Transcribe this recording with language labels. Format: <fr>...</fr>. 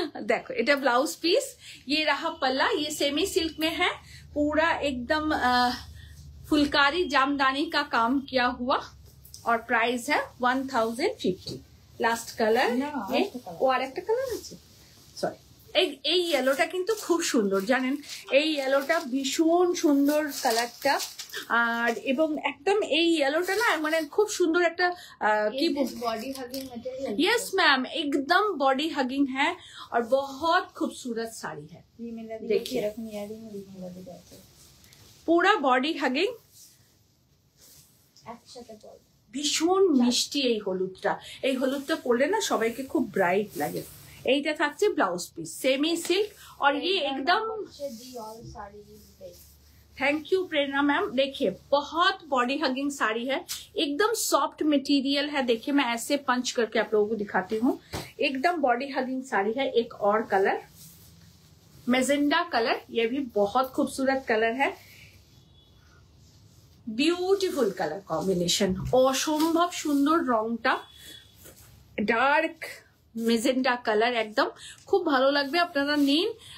<hi>देखो এটা blouse piece, ये रहा पल्ला, ये सेमी सिल्क में है, पूरा एकदम फुलकारी जामदानी का काम किया हुआ और प्राइस है 1050।</hi> <en>last colour</en> <bn>ও আর একটা কালার আছে, সরি। এই ইয়েলোটা কিন্তু খুব সুন্দর, জানেন এই ইয়েলোটা ভীষণ সুন্দর কালারটা। আর এবং একদম এই ইয়েলোটা না মানে খুব সুন্দর একটা কি</bn> <en>Body hugging material.</en> <hi>Yes ma'am, एकदम बॉडी हगिंग है और बहुत खूबसूरत साड़ी है।</hi> <bn>রিমেলা দিয়ে</bn> <hi>देखिए।</hi> <bn>এরকম ইয়ারিং রিমেলা দিয়ে আছে।</bn> <hi>पूरा बॉडी हगिंग,</hi> <bn>একসাথে বল। ভীষণ মিষ্টি এই হলুদটা। এই হলুদটা পরলে না সবাইকে খুব ব্রাইট লাগে। এইটা থাকছে ব্লাউজ পিস, সেমি সিল্ক</bn> <hi>और ये एकदम दी ऑल साड़ी पे।</hi> <en>Thank you Prerna ma'am.</en> <hi>देखिए बहुत बॉडी हगिंग साड़ी है, एकदम सॉफ्ट मटेरियल है। देखिए मैं ऐसे पंच करके आप लोगों को दिखाती हूँ, एकदम बॉडी हगिंग साड़ी है। एक और कलर मेजेंडा कलर, ये भी बहुत खूबसूरत कलर</hi> <bn>है, বিউটিফুল কালার কম্বিনেশন, অসম্ভব সুন্দর রংটা, ডার্ক মেজেন্ডা কালার, একদম খুব ভালো লাগবে, আপনারা নিন।</bn>